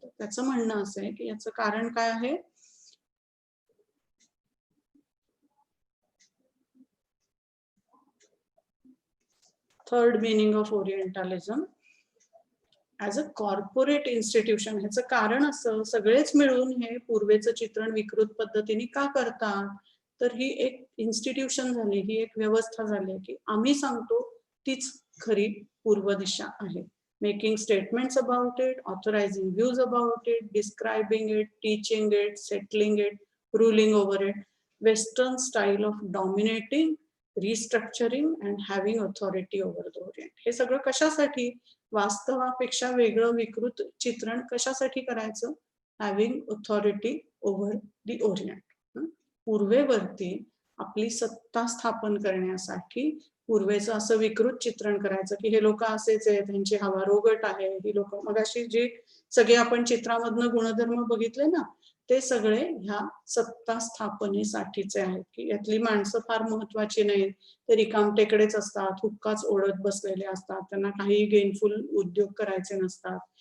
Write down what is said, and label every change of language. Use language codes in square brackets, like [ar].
[mr] त्याचं म्हणणं असं आहे की याचं कारण काय आहे, [en] Third meaning of orientalism as a corporate institution. [mr] ह्याचं कारण असं सगळेच मिळून हे पूर्वेचं चित्रण विकृत पद्धतीने का करतात, तर ही एक इन्स्टिट्यूशन झाली, ही एक व्यवस्था झाली की आम्ही सांगतो तीच खरी पूर्व दिशा आहे. [en] making statements about it, authorizing views about it, describing it, teaching it, settling it, ruling over it. Western style of dominating, restructuring and having authority over the Orient. [mr] हे सगळं कशासाठी? वास्तवापेक्षा वेगळं विकृत चित्रण कशासाठी करायचं? [en] Having authority over the orient. [mr] पूर्वेवरती आपली सत्ता स्थापन करण्यासाठी पूर्वेचं असं विकृत चित्रण करायचं की हे लोक असेच आहेत, त्यांची हवा रोगट आहे, ही लोक, मगाशी जे सगळे आपण चित्रामधनं गुणधर्म बघितले ना, ते सगळे ह्या सत्ता स्थापनेसाठीचे आहेत की यातली माणसं फार महत्वाची नाहीत, ते रिकामटेकडेच असतात, हुक्काच ओढत बसलेले असतात, त्यांना काही गेनफुल उद्योग करायचे नसतात.